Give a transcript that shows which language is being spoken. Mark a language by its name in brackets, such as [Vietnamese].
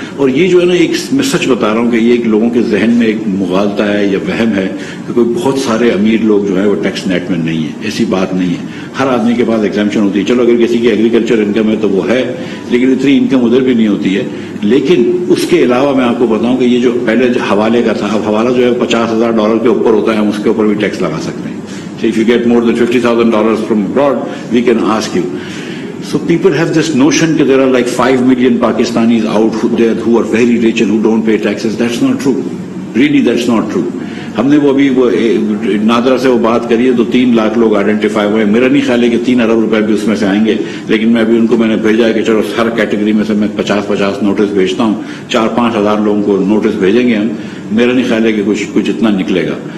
[Urdu] اور یہ جو ہے نا، ایک میں سچ بتا رہا ہوں کہ یہ ایک لوگوں کے ذہن میں ایک مغالطہ ہے یا وہم ہے کہ کوئی بہت سارے امیر لوگ جو ہے وہ ٹیکس نیٹ میں نہیں ہے. ایسی بات نہیں ہے. ہر آدمی کے پاس ایگزامپشن ہوتی ہے. چلو اگر کسی کی ایگریکلچر انکم ہے تو وہ ہے، لیکن اتنی انکم ادھر بھی نہیں ہوتی ہے. لیکن اس کے علاوہ میں آپ کو بتاؤں کہ یہ جو پہلے حوالے کا تھا، اب حوالہ جو ہے $50,000 کے اوپر ہوتا ہے، ہم اس کے اوپر بھی ٹیکس لگا سکتے ہیں. [English] So if you get more than $50,000 from abroad, we can ask you. So people have this notion that there are like 5 million Pakistanis out there who are very rich and who don't pay taxes. That's not true. Really, that's not true. [Urdu] ہم نے وہ ابھی وہ نادرا سے وہ بات کری ہے تو 3 لاکھ لوگ آئیڈینٹیفائی ہوئے. میرا نہیں خیال ہے کہ 3 ارب روپے بھی اس میں سے آئیں گے، لیکن میں ابھی ان کو میں نے بھیجا ہے کہ چلو ہر کیٹیگری میں سے میں 50 نوٹس بھیجتا ہوں. 4-5 ہزار لوگوں کو نوٹس بھیجیں گے ہم. میرا نہیں خیال ہے کہ کچھ اتنا نکلے گا.